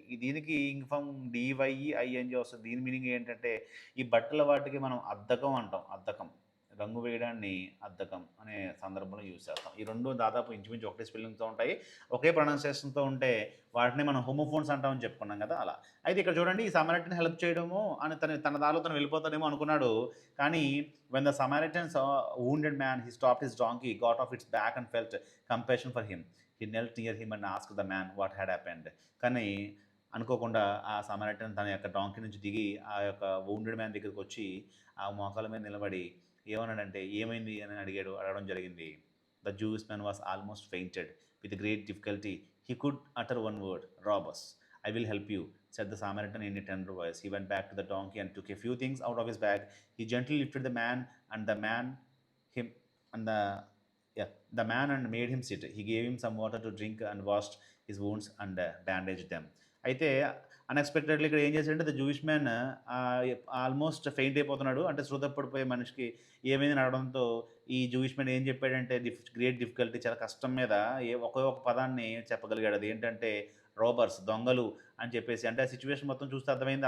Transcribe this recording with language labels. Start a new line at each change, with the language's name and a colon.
Telugu: దీనికి ing form డివైఈఐఎన్జి వస్తుంది. దీని మీనింగ్ ఏంటంటే ఈ బట్టల వాటికి మనం అద్దకం అంటాం. అద్దకం, రంగు వేయడాన్ని అద్దకం అనే సందర్భంలో యూజ్ చేస్తాం. ఈ రెండు దాదాపు ఇంచుమించు ఒకటే స్పెల్లింగ్తో ఉంటాయి, ఒకే ప్రొనౌన్సియేషన్తో ఉంటే వాటిని మనం హోమోఫోన్స్ అంటామని చెప్పుకున్నాం కదా, అలా. అయితే ఇక్కడ చూడండి, ఈ సమారిటన్ హెల్ప్ చేయడము అని తన దారిలో తను వెళ్ళిపోతాడేమో అనుకున్నాడు.
English: కానీ when the Samaritan saw a wounded man, he stopped his donkey, got off its back and felt compassion for him. He knelt near him and asked the man what had happened.
Telugu: కానీ అనుకోకుండా ఆ Samaritan తన యొక్క donkey నుంచి దిగి ఆ యొక్క wounded man దగ్గరికి వచ్చి ఆ మోకాల మీద నిలబడి ఏమన్నాడంటే ఏమైంది అని అడగడం జరిగింది.
English: The Jewish man was almost fainted. With great difficulty he could utter one word, robbers. I will help you, said the Samaritan in a tender voice. He went back to the donkey and took a few things out of his bag. He gently lifted the man and the man him and the yeah the man and made him sit. He gave him some water to drink and washed his wounds and bandaged them.
Telugu: అయితే unexpectedly ఇక్కడ ఏం చేశాడంటే
English: the Jewish man almost faint
Telugu: అయిపోతున్నాడు, అంటే శృత పడిపోయే మనిషికి ఏమైంది అడగడంతో ఈ జూయిష్ మ్యాన్ ఏం చెప్పాడంటే
English: great difficulty,
Telugu: చాలా కష్టం మీద ఒకే ఒక పదాన్ని చెప్పగలిగాడు. అది ఏంటంటే రోబర్స్, దొంగలు అని చెప్పేసి. అంటే ఆ సిచ్యువేషన్ మొత్తం చూస్తే అర్థమైంది.